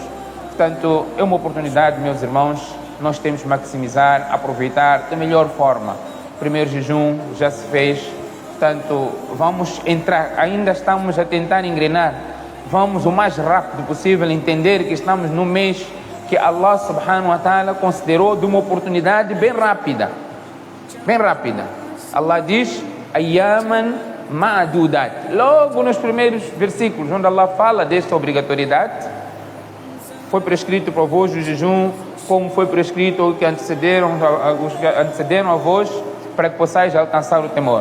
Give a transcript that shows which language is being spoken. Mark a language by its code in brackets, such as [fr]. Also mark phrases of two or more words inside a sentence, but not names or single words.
[pt] Portanto, é uma oportunidade, meus irmãos, nós temos que maximizar, aproveitar da melhor forma. O primeiro jejum já se fez, portanto, vamos entrar, ainda estamos a tentar engrenar, vamos o mais rápido possível entender que estamos no mês que Allah [ar] سبحانه وتعالى [pt] considerou de uma oportunidade bem rápida. Bem rápida. Allah diz, [ar] أياما معدودات. [pt] Logo nos primeiros versículos, onde Allah fala desta obrigatoriedade, foi prescrito para vós o jejum, como foi prescrito os que antecederam a vós, para que possais alcançar o temor.